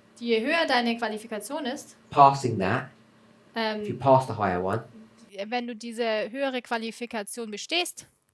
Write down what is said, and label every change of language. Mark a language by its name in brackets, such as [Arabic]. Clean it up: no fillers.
[German] Je höher deine Qualifikation ist, [English] passing that, if you pass the higher one, [German] wenn du diese höhere Qualifikation bestehst,